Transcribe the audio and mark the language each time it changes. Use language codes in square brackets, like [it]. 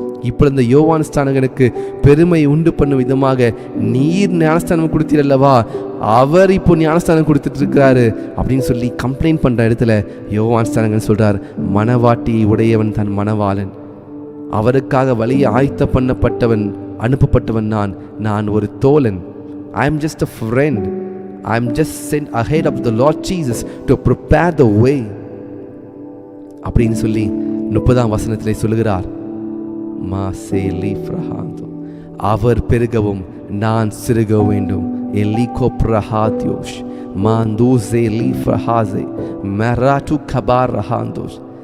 [ta] இப்பொழுது இந்த யோவான் ஸ்நானகனுக்கு பெருமை உண்டு பண்ணும் விதமாக, நீர் ஞானஸ்தானம் கொடுத்தீரல்லவா, அவர் இப்போ ஞானஸ்தானம் கொடுத்துட்டு இருக்கிறாரு அப்படின்னு சொல்லி கம்ப்ளைண்ட் பண்ற இடத்துல யோவான் ஸ்நானகன் சொல்றார், மணவாட்டியை உடையவன் தன் மணவாளன், அவருக்காக வழியை ஆயத்த பண்ணப்பட்டவன் அனுப்பப்பட்டவன் நான் ஒரு தோழன். [en] I am just a friend. I am just sent ahead of the Lord Jesus to prepare the way. [ta] அப்படின்னு சொல்லி 30ஆம் வசனத்திலே சொல்லுகிறார், மாசேலி ஃப்ரஹாந்தோ, அவர் பெருகவும் நான் சிறுக வேண்டும். எலிகோ பிரஹாத்யோஷ் மாந்தூசே லீ ஃப்ரஹாசே மெராட்டு கபார் ரஹாந்தோஷ்.